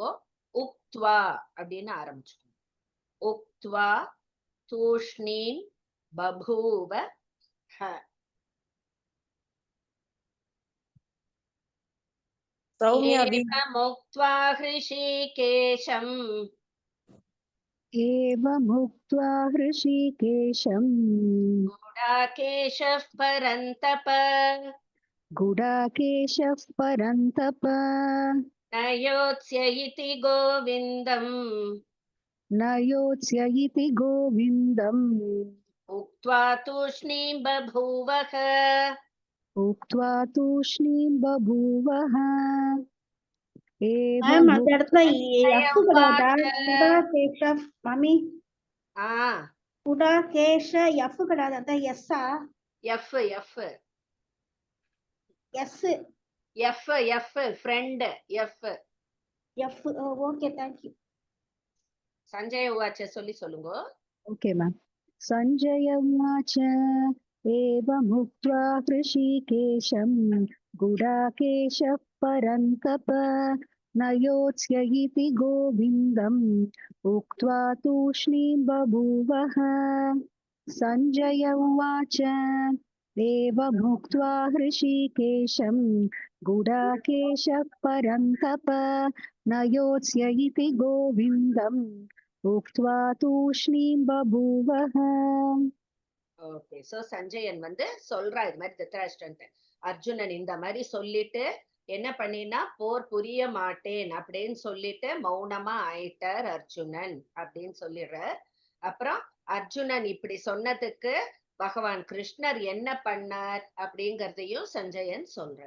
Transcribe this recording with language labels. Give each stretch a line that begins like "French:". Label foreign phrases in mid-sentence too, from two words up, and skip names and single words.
Tamil: உக்த்வா அப்படின்னு ஆரம்பிச்சுக்கோங்க.
Sanskrit: उक्त्वा तूष्णीं बभूव
Tamil: சௌமியா
Sanskrit: मुक्त्वा हृषीकेशम् एवमुक्त्वा हृषीकेशम् गुडाकेशः परन्तप गुडाकेशः परन्तप न योत्स्य इति गोविन्दम् न योत्स्य इति गोविन्दम् उक्त्वा तूष्णीं बभूवः उक्त्वा तूष्णीं बभूवः
Tamil: மேம் அந்த இடத்துல எஃப் கிடையாதா? குடா கேஷப் மம்மி குடா கேஷ எஃப் கிடையாது, அதான் எஸ்ஸா?
English: F F எஸ் F F friend F F. okay, thank you.
Sanskrit: सञ्जय उवाच
Tamil: சொல்லுங்க.
English: okay ma'am.
Sanskrit: संजय उवाच एवमुक्त्वा हृषीकेशं गुडाकेशः परन्तप न योत्स्य इति गोविन्दम् उक्त्वा तूष्णीं बभूवः. संजय उवाच एवमुक्त्वा हृषीकेशं गुडाकेशः परन्तप न योत्स्य इति गोविन्दम् उक्त्वा तूष्णीं बभूवः.
Tamil: ஓகே, சோ சஞ்சயன் வந்து சொல்றா இது மாதிரி திருதராஷ்டிரன்ட்ட, அர்ஜுனன் இந்த மாதிரி சொல்லிட்டு என்ன பண்ணினா போர் புரிய மாட்டேன் அப்படின்னு சொல்லிட்டு மௌனமா ஆயிட்டார் அர்ஜுனன் அப்படின்னு சொல்லிடுறார். அப்புறம் அர்ஜுனன் இப்படி சொன்னதுக்கு பகவான் கிருஷ்ணர் என்ன பண்ணார் அப்படிங்கறதையும் சஞ்சயன் சொல்றார்.